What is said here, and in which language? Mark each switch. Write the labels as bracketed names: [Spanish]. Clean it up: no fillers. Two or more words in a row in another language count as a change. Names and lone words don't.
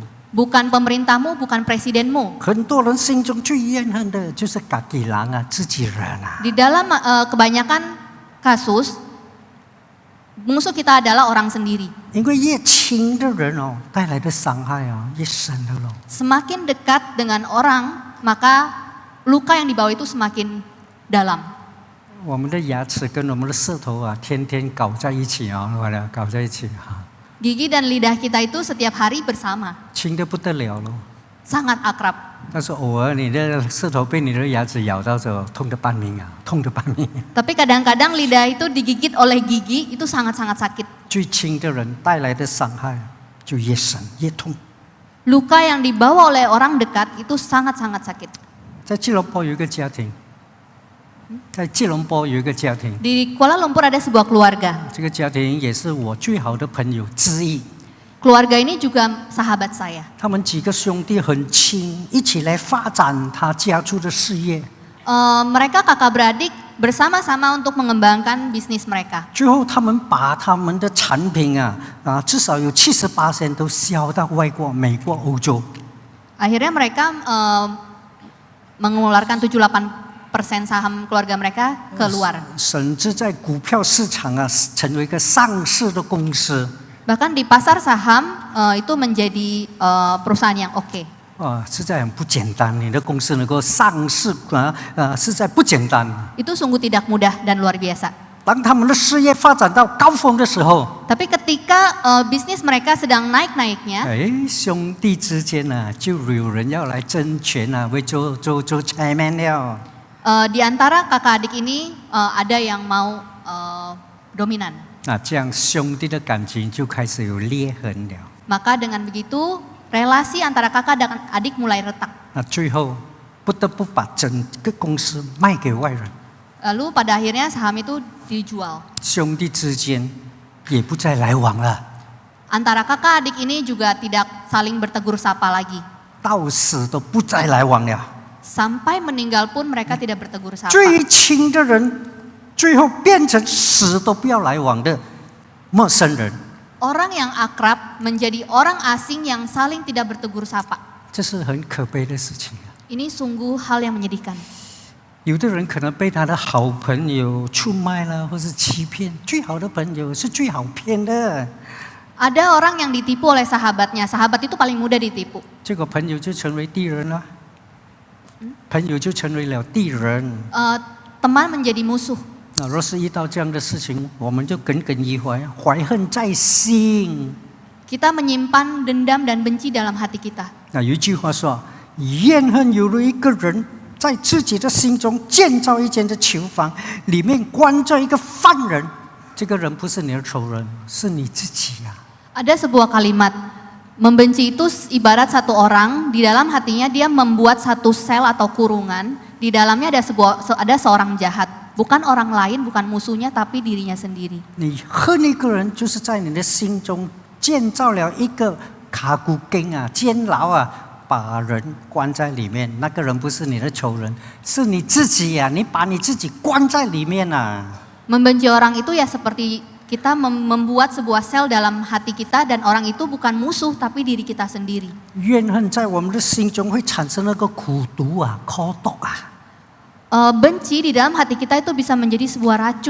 [Indonesian] Bukan pemerintahmu, bukan presidenmu. [Chinese] 很多人心中最怨恨的就是自己人啊，自己人啊。 [Indonesian] Di dalam kebanyakan kasus, musuh kita adalah orang sendiri. [Chinese] 因为越亲的人哦，带来的伤害啊越深的咯。 [Indonesian] Semakin dekat dengan orang, maka luka yang dibawa itu semakin dalam. [Chinese] 我们的牙齿跟我们的舌头啊，天天搞在一起啊，搞在一起啊， [Indonesian] Gigi dan lidah kita itu setiap hari bersama, [Chinese] 亲得不得了咯。 [Indonesian] sangat akrab. [Chinese] 但是偶尔你的舌头被你的牙齿咬到时候，痛得半命啊，痛得半命。 [Indonesian] Tapi kadang-kadang lidah itu digigit oleh gigi, itu sangat-sangat sakit. [Chinese] 最亲的人带来的伤害就越深越痛。 [Indonesian] Luka yang dibawa oleh orang dekat itu sangat-sangat sakit. [Chinese] 在吉隆坡有一个家庭，在吉隆坡有一个家庭， [Indonesian] Di Kuala Lumpur ada sebuah keluarga. [Chinese] 这个家庭也是我最好的朋友之一。 [Indonesian] Keluarga ini juga sahabat saya. [Chinese] 他们几个兄弟很亲，一起来发展他家族的事业。 [Indonesian] Mereka kakak beradik bersama-sama untuk mengembangkan bisnis mereka. [Chinese] 最后，他们把他们的产品至少有70%都销到外国、美国、欧洲。 [Indonesian] Akhirnya mereka mengeluarkan 78% saham keluarga mereka keluar. [Chinese] 甚至在股票市场成为一个上市的公司。 [Indonesian] Bahkan di pasar saham itu menjadi perusahaan yang oke. [Chinese] 实在很不简单，你的公司能够上市实在不简单。 [Indonesian] Itu sungguh tidak mudah dan luar biasa. [Chinese] 当他们的事业发展到高峰的时候， [Indonesian] Tapi ketika bisnis mereka sedang naik-naiknya, [Chinese] 兄弟之间就有人要来争权会做 chairman 了。 [Indonesian] di antara kakak adik ini ada yang mau dominan. [Chinese] 那这样兄弟的感情就开始有裂痕了。 [Indonesian] Maka dengan begitu relasi antara kakak dan adik mulai retak. [Chinese] 那最后不得不把整个公司卖给外人， [Indonesian] Lalu pada akhirnya saham itu dijual. [Chinese] 兄弟之间也不再来往了， [Indonesian] Antara kakak adik ini juga tidak saling bertegur sapa lagi. [Chinese] 到死都不再来往了。 [Indonesian] Sampai meninggal pun mereka tidak bertegur sapa. [Chinese] 最亲的人，最后变成死都不要来往的陌生人。 [Indonesian] Orang yang akrab menjadi orang asing yang saling tidak bertegur sapa. [Chinese] 这是很可悲的事情。 [Indonesian] Ini sungguh hal yang menyedihkan. [Chinese] 有的人可能被他的好朋友出卖了，或是欺骗。最好的朋友是最好骗的。 [Indonesian] Ada orang yang ditipu oleh sahabatnya. Sahabat itu paling mudah ditipu. [Chinese] 这个朋友就成为敌人了，朋友就成为了敌人。 [Indonesian] Teman menjadi musuh. [Chinese] 那若是遇到这样的事情，我们就耿耿于怀，怀恨在心。 [Indonesian] Kita menyimpan dendam dan benci dalam hati kita. [Chinese] 那有一句话说：“怨恨有了一个人在自己的心中建造一间的囚房，里面关着一个犯人。这个人不是你的仇人，是你自己呀、啊。” [Indonesian] Ada sebuah kalimat, membenci itu ibarat satu orang, di dalam hatinya dia membuat satu sel atau kurungan, di dalamnya ada seorang jahat, bukan orang lain, bukan musuhnya, tapi dirinya sendiri. [Chinese] 你恨一个人，就是在你的心中建造了一个卡古根啊，监牢啊，把人关在里面。那个人不是你的仇人，是你自己呀、你把你自己关在里面啊。 [Indonesian] Membenci orang itu ya seperti kita membuat sebuah sel dalam hati kita dan orang itu bukan musuh tapi diri kita sendiri. [Chinese] 怨恨在我们的心中会产生那个苦毒啊、苦毒啊。 [Indonesian] Benci di dalam hati kita itu bisa menjadi sebuah racun.